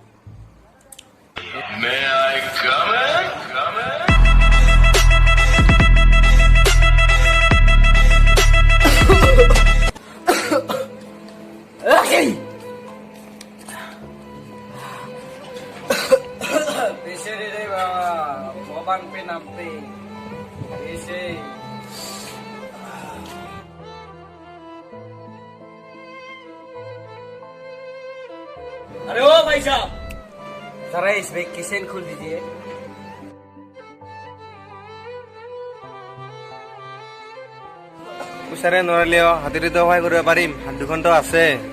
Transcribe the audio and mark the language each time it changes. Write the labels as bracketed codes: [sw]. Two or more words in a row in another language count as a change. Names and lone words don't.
[en] May I come in? Come in? [hi] पैसे दे दे बाबा, भगवान पे नाम पे पैसे। अरे ओ भाई साहब, जरा इसमें किचन खोल दीजिए। [as] পইচাৰে নোৱাৰিলেও হাতেৰে তো সহায় কৰিব পাৰিম, হাত দুখনতো আছে।